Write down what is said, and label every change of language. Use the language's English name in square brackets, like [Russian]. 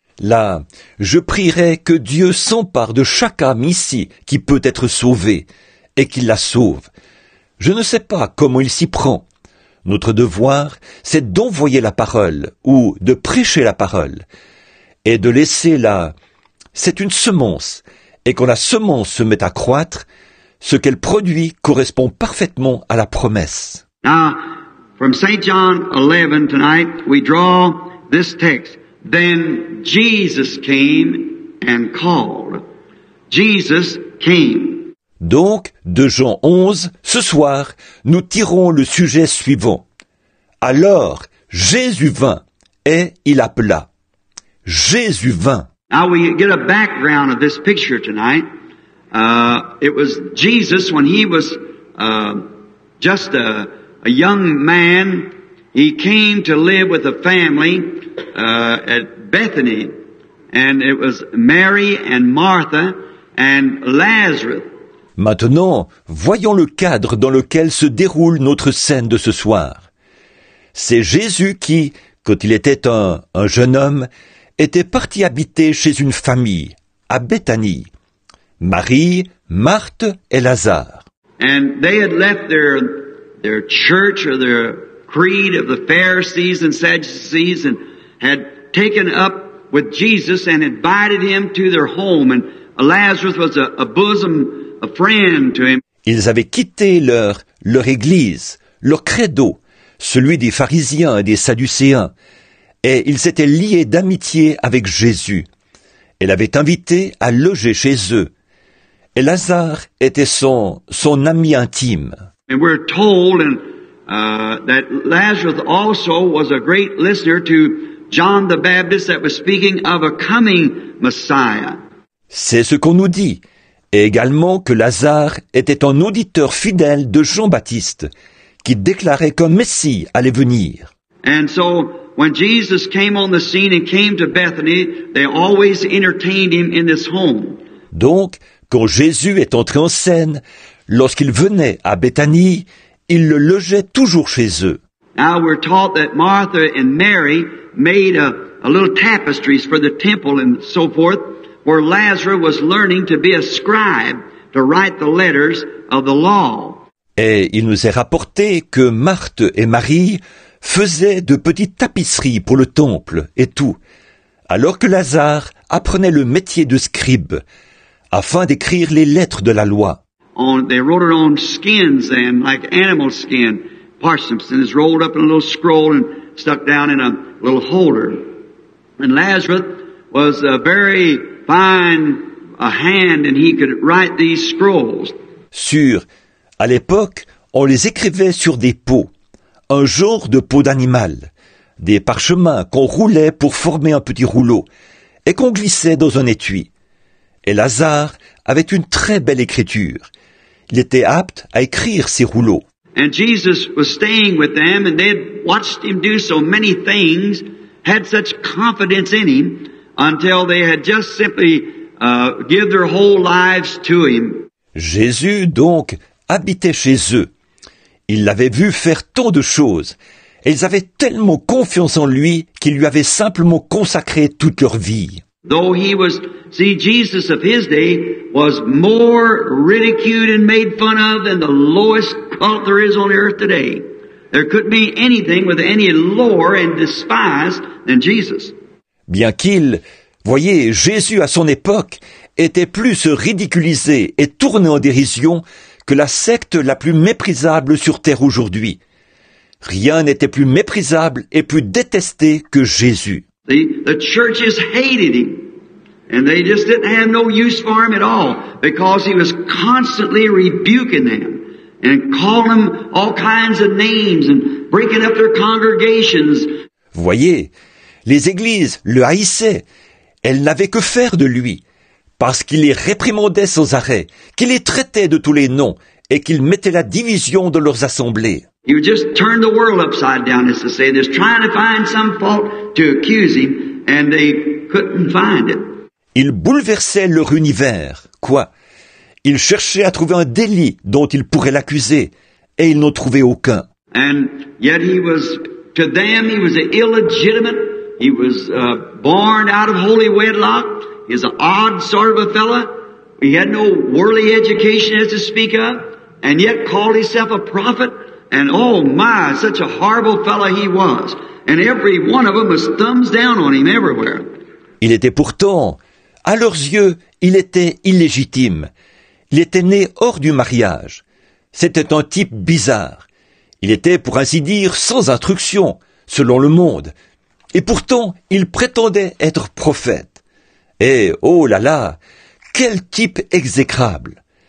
[French] Là, je prierai que Dieu s'empare de chaque âme ici qui peut être sauvée, et qu'il la sauve. Je ne sais pas comment il s'y prend. Notre devoir, c'est d'envoyer la parole, ou de prêcher la parole, et de laisser c'est une semence, et quand la semence se met à croître, ce qu'elle produit correspond parfaitement à la promesse. [English] Now, from St. John 11 tonight, we draw this text. Then Jesus came and called. Jesus came. [French] Donc, de Jean 11, ce soir, nous tirons le sujet suivant. Alors, Jésus vint, et il appela. Jésus vint. [English] Now we get a background of this picture tonight. It was Jesus when he was just a young man. He came to live with a family at Bethany, and it was Mary and Martha and Lazarus. [French] Maintenant, voyons le cadre dans lequel se déroule notre scène de ce soir. C'est Jésus qui, quand il était un jeune homme, était parti habiter chez une famille, à Béthanie. Marie, Marthe et Lazare. [English] And they had left their church or their creed of the Pharisees and Sadducees and had taken up with Jesus and invited him to their home. And Lazarus was a bosom, a friend to him. [French] Ils avaient quitté leur église, leur credo, celui des pharisiens et des sadducéens, et ils s'étaient liés d'amitié avec Jésus. Elle avait invité à loger chez eux. Et Lazare était son ami intime. [English] And we're told that Lazarus also was a great listener to John the Baptist that was speaking of a coming Messiah. [French] C'est ce qu'on nous dit. Et également que Lazare était un auditeur fidèle de Jean-Baptiste, qui déclarait qu'un Messie allait venir. [English] And so, when Jesus came on the scene and came to Bethany, they always entertained him in this home. [French] Donc, quand Jésus est entré en scène, lorsqu'il venait à Béthanie, il le logeait toujours chez eux. [English] Now we're taught that Martha and Mary made a little tapestries for the temple and so forth, where Lazarus was learning to be a scribe, to write the letters of the law. [French] Et il nous est rapporté que Marthe et Marie faisaient de petites tapisseries pour le temple et tout, alors que Lazare apprenait le métier de scribe, afin d'écrire les lettres de la loi. [English] They wrote it on skins and like animal skin, parsnips, and it's rolled up in a little scroll and stuck down in a little holder. And Lazarus was a very fine hand, and he could write these scrolls. [French] À l'époque, on les écrivait sur des peaux, un genre de peau d'animal, des parchemins qu'on roulait pour former un petit rouleau, et qu'on glissait dans un étui. Et Lazare avait une très belle écriture. Il était apte à écrire ces rouleaux. [English] And Jesus was staying with them, and they had watched him do so many things, had such confidence in him, until they had just simply give their whole lives to him. [French] Jésus, donc, habitait chez eux. Ils l'avaient vu faire tant de choses, et ils avaient tellement confiance en lui qu'ils lui avaient simplement consacré toute leur vie. [English] Though he was, see, Jesus of his day was more ridiculed and made fun of than the lowest cult there is on the earth today. There couldn't be anything with any lower and despised than Jesus. [French] Bien qu'il, voyez, Jésus à son époque était plus ridiculisé et tourné en dérision que la secte la plus méprisable sur terre aujourd'hui. Rien n'était plus méprisable et plus détesté que Jésus. [English] The churches hated him, and they just didn't have no use for him at all, because he was constantly rebuking them and calling them all kinds of names and breaking up their congregations. [French] Voyez, les églises le haïssaient. Elles n'avaient que faire de lui, parce qu'il les réprimandait sans arrêt, qu'il les traitait de tous les noms, et qu'il mettait la division dans leurs assemblées. [English] He would just turn the world upside down, as to say, they're trying to find some fault to accuse him, and they couldn't find it. [French] Il bouleversait leur univers. Quoi? Ils cherchaient à trouver un délit dont ils pourraient l'accuser, et ils n'en trouvaient aucun. [English] And yet he was, to them, he was illegitimate. He was born out of holy wedlock. He was an odd sort of a fella. He had no worldly education as to speak of, and yet called himself a prophet. And oh my, such a horrible fellow he was. And every one of them was thumbs down on him everywhere. [French] Il était pourtant, à leurs yeux, il était illégitime. Il était né hors du mariage. C'était un type bizarre. Il était, pour ainsi dire, sans instruction, selon le monde. Et pourtant, il prétendait être prophète. Et, oh là là, quel type exécrable.